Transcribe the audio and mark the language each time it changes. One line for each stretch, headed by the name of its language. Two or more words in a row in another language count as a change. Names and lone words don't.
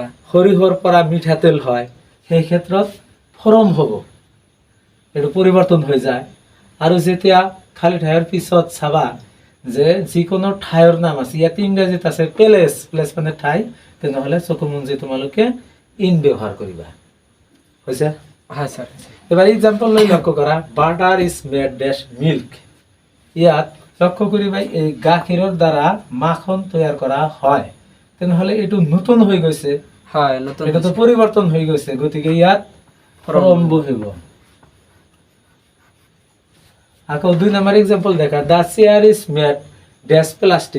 Assamese: সৰিয়হৰ পৰা মিঠাতেল হয়, সেই ক্ষেত্ৰত ফৰম হ'ব, এইটো পৰিৱৰ্তন হৈ যায়। আৰু যেতিয়া খালী ঠাইৰ পিছত চাবা যে যিকোনো ঠাইৰ নাম আছে, ইয়াত ইংৰাজীত আছে প্লেচ, প্লেচ মানে ঠাই, তেনেহ'লে চকু মুঞ্জি তোমালোকে ইন ব্যৱহাৰ কৰিবা। হৈছে? হয় স্যার। এবার এক্সাম্পল লৈ লক্ষ্য কৰা,
English: butter is made dash milk.
Assamese: ইয়াত লক্ষ্য কৰিবা, এই গাখীৰৰ দ্বাৰা মাখন তৈয়াৰ কৰা হয়, তেনেহ'লে এইটো নতুন হৈ গৈছে। হয়, নতুন এটাতো পৰিৱৰ্তন হৈ গৈছে, গতিকে ইয়াত ফ্ৰম বহিব। আকৌ 2 নম্বৰ এক্সাম্পল দেখা,
English: the chair is made dash plastic.